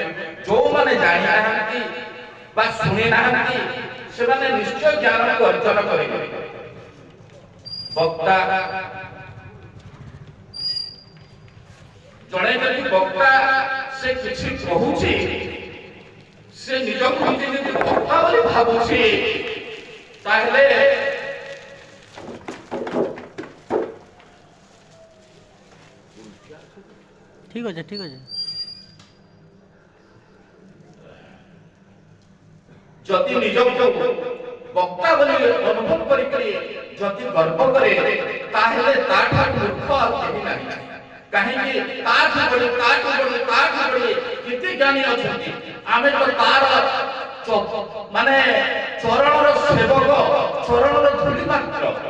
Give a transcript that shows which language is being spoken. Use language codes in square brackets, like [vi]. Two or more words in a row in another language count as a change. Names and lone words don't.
[or] ଯୋଉମାନେ ଜାଣିନାହାନ୍ତି ବା ଶୁଣି ନାହାନ୍ତି ସେମାନେ ନିଶ୍ଚୟ ଜ୍ଞାନକୁ ଅର୍ଜନ କରିବେ। ବକ୍ତା ଜଣେ ଯଦି ବକ୍ତା ସେ କିଛି କହୁଛି, ସେ ନିଜକୁ ଯଦି ବକ୍ତା ବୋଲି ଭାବୁଛି, ତାହେଲେ [bn] ঠিক আছে ঠিক আছে। [or] ଯଦି ନିଜକୁ ବକ୍ତା ବୋଲି ଅନୁଭବ କରିକରି ଯଦି ଗର୍ବ କରେ ତାହେଲେ ତାଠାରୁ ମୂର୍ଖ ଆଉ କେହି ନାହିଁ। କାହିଁକି ତାଠୁ ବଳି କେତେ ଜ୍ଞାନୀ ଅଛନ୍ତି। ଆମେ ତ ତାର ମାନେ ଚରଣର ସେବକ, ଚରଣର ଧୂଳି ମାତ୍ର।